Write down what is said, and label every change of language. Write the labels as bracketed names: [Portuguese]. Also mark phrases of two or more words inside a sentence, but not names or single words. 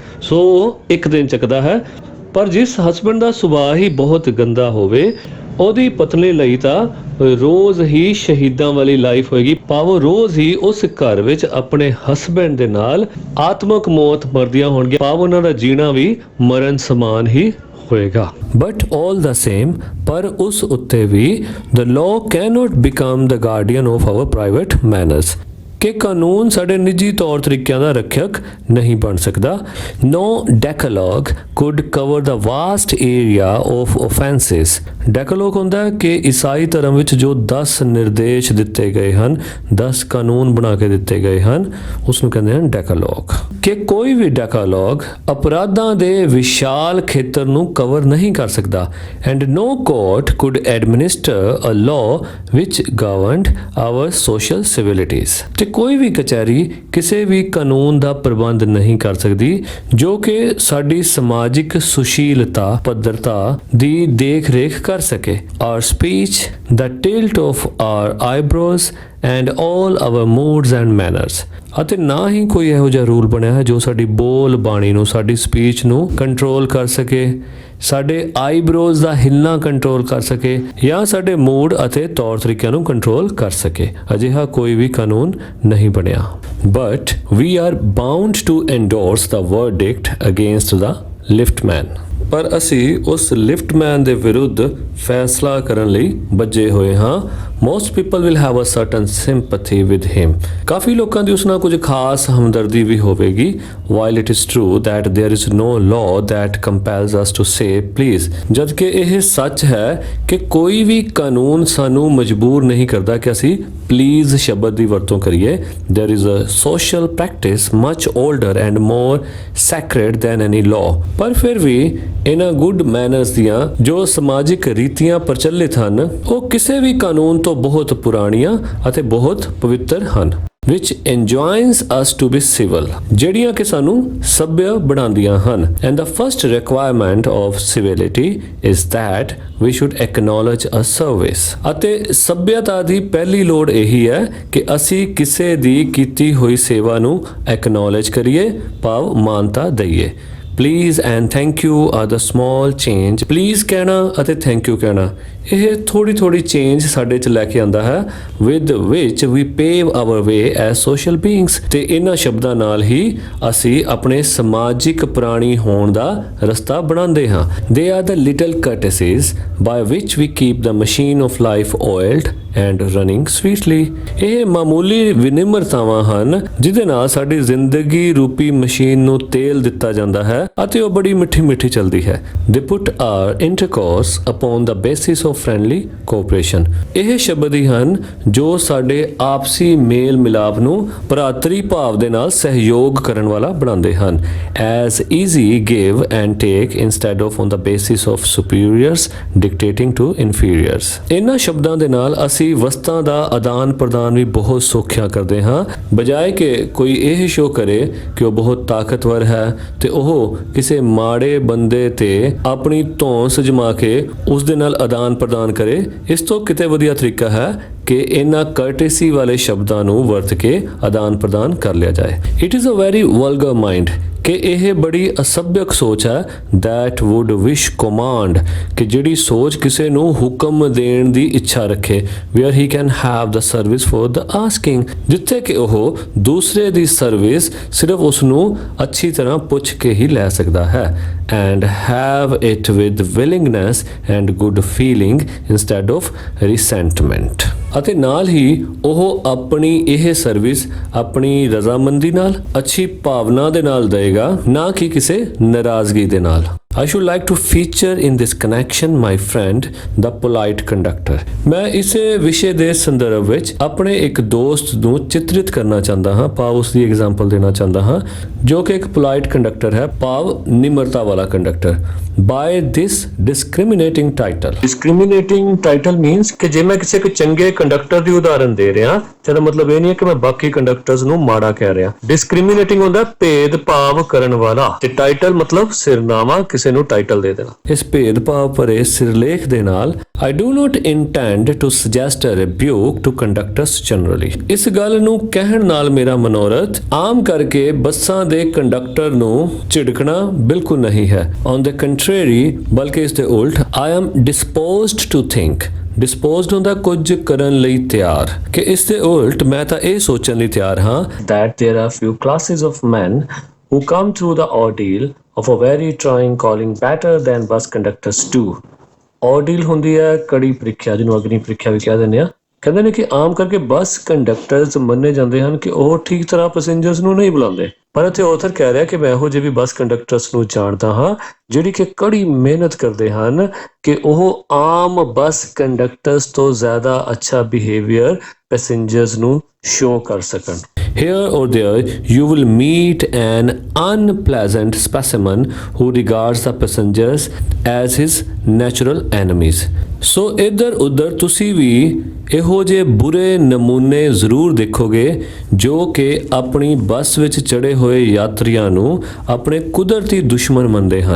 [Punjabi] ਸੋ ਇੱਕ ਦਿਨ ਚੱਕਦਾ ਹੈ, ਪਰ ਜਿਸ ਹਸਬੈਂਡ ਦਾ ਸੁਭਾਅ ਹੀ ਬਹੁਤ ਗੰਦਾ ਹੋਵੇ ਉਹਦੀ ਪਤਨੀ ਲਈ ਤਾਂ ਰੋਜ਼ ਹੀ ਸ਼ਹੀਦਾਂ ਵਾਲੀ ਲਾਈਫ ਹੋਏਗੀ, ਭਾਵ ਰੋਜ਼ ਹੀ ਉਸ ਘਰ ਵਿੱਚ ਆਪਣੇ ਹਸਬੈਂਡ ਦੇ ਨਾਲ ਆਤਮਕ ਮੌਤ ਮਰਦੀਆਂ ਹੋਣਗੀਆਂ, ਭਾਵ ਉਹਨਾਂ ਦਾ ਜੀਣਾ ਵੀ ਮਰਨ ਸਮਾਨ ਹੀ ਹੋਏਗਾ। [English] but all the same, [Punjabi] ਪਰ ਉਸ ਉੱਤੇ ਵੀ [English] the law cannot become the guardian of our private manners। [Punjabi] ਕਿ ਕਾਨੂੰਨ ਸਾਡੇ ਨਿੱਜੀ ਤੌਰ ਤਰੀਕਿਆਂ ਦਾ ਰੱਖਿਅਕ ਨਹੀਂ ਬਣ ਸਕਦਾ। [English] No decalogue could cover the vast area of offenses। [Punjabi] ਡੈਕਲੋਗ ਹੁੰਦਾ ਕਿ ਈਸਾਈ ਧਰਮ ਵਿੱਚ ਜੋ 10 ਨਿਰਦੇਸ਼ ਦਿੱਤੇ ਗਏ ਹਨ, 10 ਕਾਨੂੰਨ ਬਣਾ ਕੇ ਦਿੱਤੇ ਗਏ ਹਨ, ਉਸ ਨੂੰ ਕਹਿੰਦੇ ਹਨ ਡੈਕਲੋਗ। ਕਿ ਕੋਈ ਵੀ ਡੈਕਲੋਗ ਅਪਰਾਧਾਂ ਦੇ ਵਿਸ਼ਾਲ ਖੇਤਰ ਨੂੰ ਕਵਰ ਨਹੀਂ ਕਰ ਸਕਦਾ। [English] ਐਂਡ no court could administer a law which governed our social civilities। [Punjabi] ਤੇ ਕੋਈ ਵੀ ਕਚਹਿਰੀ ਕਿਸੇ ਵੀ ਕਾਨੂੰਨ ਦਾ ਪ੍ਰਬੰਧ ਨਹੀਂ ਕਰ ਸਕਦੀ ਜੋ ਕਿ ਸਾਡੀ ਸਮਾਜਿਕ ਸੁਸ਼ੀਲਤਾ ਪੱਧਰਤਾ ਦੀ ਦੇਖ ਰੇਖ ਕਰ ਸਕੇ। [English] Our speech, the tilt of our eyebrows and all our moods and manners। [Punjabi] ਅਤੇ ਨਾ ਹੀ ਕੋਈ ਇਹੋ ਜਿਹਾ ਰੂਲ ਬਣਿਆ ਹੈ ਜੋ ਸਾਡੀ ਬੋਲ ਬਾਣੀ ਨੂੰ, ਸਾਡੀ ਸਪੀਚ ਨੂੰ ਕੰਟਰੋਲ ਕਰ ਸਕੇ, ਸਾਡੇ ਆਈਬ੍ਰੋਜ਼ ਦਾ ਹਿੱਲਣਾ ਕੰਟਰੋਲ ਕਰ ਸਕੇ ਜਾਂ ਸਾਡੇ ਮੂਡ ਅਤੇ ਤੌਰ ਤਰੀਕਿਆਂ ਨੂੰ ਕੰਟਰੋਲ ਕਰ ਸਕੇ। ਅਜਿਹਾ ਕੋਈ ਵੀ ਕਾਨੂੰਨ ਨਹੀਂ ਬਣਿਆ। [English] but we are bound to endorse the verdict against the liftman. [Punjabi] ਪਰ ਅਸੀਂ ਉਸ ਲਿਫਟਮੈਨ ਦੇ ਵਿਰੁੱਧ ਫੈਸਲਾ ਕਰਨ ਲਈ ਬੱਝੇ ਹੋਏ ਹਾਂ। [English] most people will have a certain sympathy with him। [Punjabi] ਕਾਫੀ ਲੋਕਾਂ ਦੀ ਉਸ ਨਾਲ ਕੁਝ ਖਾਸ ਹਮਦਰਦੀ ਵੀ ਹੋਵੇਗੀ। [English] while it is true that there is no law that compels us to say please। [Punjabi] ਜਦ ਕਿ ਇਹ ਸੱਚ ਹੈ ਕਿ ਕੋਈ ਵੀ ਕਾਨੂੰਨ ਸਾਨੂੰ ਮਜਬੂਰ ਨਹੀਂ ਕਰਦਾ ਕਿ ਅਸੀਂ ਪਲੀਜ਼ ਸ਼ਬਦ ਦੀ ਵਰਤੋਂ ਕਰੀਏ। [English] there is a social practice much older and more sacred than any law। [Punjabi] ਪਰ ਫਿਰ ਵੀ ਇਹਨਾਂ [English] good manners [Punjabi] ਦੀਆਂ ਜੋ ਸਮਾਜਿਕ ਰੀਤੀਆਂ ਪ੍ਰਚਲਿਤ ਹਨ ਉਹ ਕਿਸੇ ਵੀ ਕਾਨੂੰਨ ਤੋਂ ਬਹੁਤ ਪੁਰਾਣੀਆਂ ਅਤੇ ਬਹੁਤ ਪਵਿੱਤਰ ਹਨ। [English] which enjoins us to be civil। [Punjabi] ਜਿਹੜੀਆਂ ਕਿ ਸਾਨੂੰ ਸਭ्य ਬਣਾਉਂਦੀਆਂ ਹਨ। [English] and the first requirement of civility is that we should acknowledge a service। [Punjabi] ਅਤੇ ਸਭਿਅਤਾ ਦੀ ਪਹਿਲੀ ਲੋੜ ਇਹੀ ਹੈ ਕਿ ਅਸੀਂ ਕਿਸੇ ਦੀ ਕੀਤੀ ਹੋਈ ਸੇਵਾ ਨੂੰ acknowledge ਕਰੀਏ, ਭਾਵ ਮਾਨਤਾ ਦਈਏ। [English] Please and thank you are the small change। [Punjabi] Please ਕਹਿਣਾ ਅਤੇ [English] thank you [Punjabi] ਕਹਿਣਾ ਇਹ ਥੋੜੀ ਥੋੜੀ ਚੇਂਜ ਸਾਡੇ 'ਚ ਲੈ ਕੇ ਆਉਂਦਾ ਹੈ [English] with which we pave our way as social beings। [Punjabi] ਤੇ ਇਹਨਾਂ ਸ਼ਬਦਾਂ ਨਾਲ ਹੀ ਅਸੀਂ ਆਪਣੇ ਸਮਾਜਿਕ ਪ੍ਰਾਣੀ ਹੋਣ ਦਾ ਰਸਤਾ ਬਣਾਉਂਦੇ ਹਾਂ। [English] They are the little courtesies by which we keep the machine of life oiled and running sweetly। [Punjabi] ਇਹ ਮਾਮੂਲੀ ਵਿਨਿਮਰਤਾਵਾਂ ਹਨ ਜਿਹਦੇ ਨਾਲ ਸਾਡੀ ਜ਼ਿੰਦਗੀ ਰੂਪੀ ਮਸ਼ੀਨ ਨੂੰ ਤੇਲ ਦਿੱਤਾ ਜਾਂਦਾ ਹੈ ਅਤੇ ਉਹ ਬੜੀ ਮਿੱਠੀ ਮਿੱਠੀ ਚੱਲਦੀ ਹੈ। [English] They put our intercourse upon the basis of friendly cooperation। [Punjabi] ਇਹ ਸ਼ਬਦ ਹੀ ਹਨ ਜੋ ਸਾਡੇ ਆਪਸੀ ਮੇਲ ਮਿਲਾਪ ਨੂੰ ਭਰਾਤਰੀ ਭਾਵ ਦੇ ਨਾਲ ਸਹਿਯੋਗ ਕਰਨ ਵਾਲਾ ਬਣਾਉਂਦੇ ਹਨ। [English] As easy give and take instead of on the basis of superiors dictating to inferiors। [Punjabi] ਇਹਨਾਂ ਸ਼ਬਦਾਂ ਦੇ ਨਾਲ ਅਸੀਂ ਵਸਤਾਂ ਦਾ ਆਦਾਨ ਪ੍ਰਦਾਨ ਵੀ ਬਹੁਤ ਸੌਖਿਆ ਕਰਦੇ ਹਾਂ, ਬਜਾਏ ਕਿ ਕੋਈ ਇਹ ਸ਼ੋਅ ਕਰੇ ਕਿ ਉਹ ਬਹੁਤ ਤਾਕਤਵਰ ਹੈ ਤੇ ਉਹ ਕਿਸੇ ਮਾੜੇ ਬੰਦੇ ਤੇ ਆਪਣੀ ਧੌਂਸ ਜਮਾ ਕੇ ਉਸ ਦੇ ਨਾਲ ਆਦਾਨ ਪ੍ਰਦਾਨ ਕਰੇ। ਇਸ ਤੋਂ ਕਿਤੇ ਵਧੀਆ ਤਰੀਕਾ ਹੈ ਕਿ ਇਹਨਾਂ ਕਰਟੇਸੀ ਵਾਲੇ ਸ਼ਬਦਾਂ ਨੂੰ ਵਰਤ ਕੇ ਆਦਾਨ ਪ੍ਰਦਾਨ ਕਰ ਲਿਆ ਜਾਏ। [English] it is a very vulgar mind [Punjabi] ਕਿ ਇਹ ਬੜੀ ਅਸਭਿਅਕ ਸੋਚ ਹੈ [English] that would wish command [Punjabi] ਕਿ ਜਿਹੜੀ ਸੋਚ ਕਿਸੇ ਨੂੰ ਹੁਕਮ ਦੇਣ ਦੀ ਇੱਛਾ ਰੱਖੇ [English] where he can have the service for the asking [Punjabi] ਜਿੱਥੇ ਕਿ ਉਹ ਦੂਸਰੇ ਦੀ ਸਰਵਿਸ ਸਿਰਫ ਉਸ ਨੂੰ ਅੱਛੀ ਤਰ੍ਹਾਂ ਪੁੱਛ ਕੇ ਹੀ ਲੈ ਸਕਦਾ ਹੈ [English] and have it with willingness and good feeling instead of resentment। [Punjabi] ਅਤੇ ਨਾਲ ਹੀ ਉਹ ਆਪਣੀ ਇਹ ਸਰਵਿਸ ਆਪਣੀ ਰਜ਼ਾਮੰਦੀ ਨਾਲ ਅੱਛੀ ਭਾਵਨਾ ਦੇ ਨਾਲ ਦੇਗਾ, ਨਾ ਕਿ ਕਿਸੇ ਨਾਰਾਜ਼ਗੀ ਦੇ ਨਾਲ। [English] I should like to feature in this connection my friend the polite conductor। [Punjabi] ਮੈਂ ਇਸੇ ਵਿਸ਼ੇ ਦੇ ਸੰਦਰਭ ਵਿੱਚ ਆਪਣੇ ਇੱਕ ਦੋਸਤ ਨੂੰ ਚਿਤਰਿਤ ਕਰਨਾ ਚਾਹੁੰਦਾ ਹਾਂ, ਭਾਵ ਉਸ ਦੀ ਐਗਜ਼ਾਮਪਲ ਦੇਣਾ ਚਾਹੁੰਦਾ ਹਾਂ ਜੋ ਕਿ ਇੱਕ ਪੋਲਾਈਟ ਕੰਡਕਟਰ ਹੈ, ਭਾਵ ਨਿਮਰਤਾ ਵਾਲਾ ਕੰਡਕਟਰ। [English] by this discriminating title। discriminating title means [Punjabi] ਕਿ ਜੇ ਮੈਂ ਕਿਸੇ ਇੱਕ ਚੰਗੇ ਕੰਡਕਟਰ ਦੀ ਉਦਾਹਰਨ ਦੇ ਰਿਹਾ ਤਾਂ ਮਤਲਬ ਇਹ ਨਹੀਂ ਹੈ ਕਿ ਮੈਂ ਬਾਕੀ ਕੰਡਕਟਰਸ ਨੂੰ ਮਾੜਾ ਕਹਿ ਰਿਹਾ। discriminating ਹੁੰਦਾ ਭੇਦ ਭਾਵ ਕਰਨ ਵਾਲਾ ਤੇ ਟਾਈਟਲ ਮਤਲਬ ਸਿਰਨਾਮਾ, ਕਿਸੇ ਨੂੰ ਟਾਈਟਲ ਦੇ ਦੇਣਾ। ਇਸ ਭੇਦ ਭਾਵ ਭਰੇ ਸਿਰਲੇਖ ਦੇ ਨਾਲ [English] I do not intend to suggest a rebuke to conductors generally। [Punjabi] ਇਸ ਗੱਲ ਨੂੰ ਕਹਿਣ ਨਾਲ ਮੇਰਾ ਮਨੋਰਥ ਆਮ ਕਰਕੇ ਬੱਸਾਂ ਦੇ ਕੰਡਕਟਰ ਨੂੰ ਝਿੜਕਣਾ ਬਿਲਕੁਲ ਨਹੀਂ ਹੈ। [English] on the contrary [Punjabi] ਬਲਕਿ ਇਸ ਦੇ ਉਲਟ [English] I am disposed to think। [Punjabi] ਡਿਸਪੋਜ਼ਡ ਹੁੰਦਾ ਕੁਝ ਕਰਨ ਲਈ ਤਿਆਰ, ਕਿ ਇਸ ਦੇ ਉਲਟ ਮੈਂ ਤਾਂ ਇਹ ਸੋਚਣ ਲਈ ਤਿਆਰ ਹਾਂ [English] that there are few classes of men who come through the ordeal of a very trying calling better than bus conductors do। [Punjabi] ordeal ਹੁੰਦੀ ਹੈ ਕੜੀ ਪ੍ਰੀਖਿਆ, ਜਿਹਨੂੰ ਅਗਨੀ ਪ੍ਰੀਖਿਆ ਵੀ ਕਹਿ ਦਿੰਦੇ ਆ। ਕਹਿੰਦੇ ਨੇ ਕਿ ਆਮ ਕਰਕੇ ਬੱਸ ਕੰਡਕਟਰਸ ਮੰਨੇ ਜਾਂਦੇ ਹਨ ਕਿ ਉਹ ਠੀਕ ਤਰ੍ਹਾਂ ਪੈਸੇਂਜਰਸ ਨੂੰ ਨਹੀਂ ਬੁਲਾਉਂਦੇ, ਪਰ ਇੱਥੇ ਆਥਰ ਕਹਿ ਰਿਹਾ ਕਿ ਮੈਂ ਇਹੋ ਜਿਹੇ ਵੀ ਬੱਸ ਕੰਡਕਟਰਸ ਨੂੰ ਜਾਣਦਾ ਹਾਂ ਜਿਹੜੀ ਕਿ ਕੜੀ ਮਿਹਨਤ ਕਰਦੇ ਹਨ ਕਿ ਉਹ ਆਮ ਬੱਸ ਕੰਡਕਟਰਸ ਤੋਂ ਜ਼ਿਆਦਾ ਅੱਛਾ ਬਿਹੇਵੀਅਰ ਪੈਸੇਂਜਰਸ ਨੂੰ ਸ਼ੋ ਕਰ ਸਕਣ। [English] Here or there you will meet an unpleasant specimen who regards the passengers as his natural enemies। [Punjabi] ਸੋ ਇੱਧਰ ਉੱਧਰ ਤੁਸੀਂ ਵੀ ਇਹੋ ਜਿਹੇ ਬੁਰੇ ਨਮੂਨੇ ਜ਼ਰੂਰ ਦੇਖੋਗੇ ਜੋ ਕਿ ਆਪਣੀ ਬੱਸ ਵਿੱਚ ਚੜੇ ਹੋਏ ਯਾਤਰੀਆਂ ਨੂੰ ਆਪਣੇ ਕੁਦਰਤੀ ਦੁਸ਼ਮਣ ਮੰਨਦੇ ਹਨ।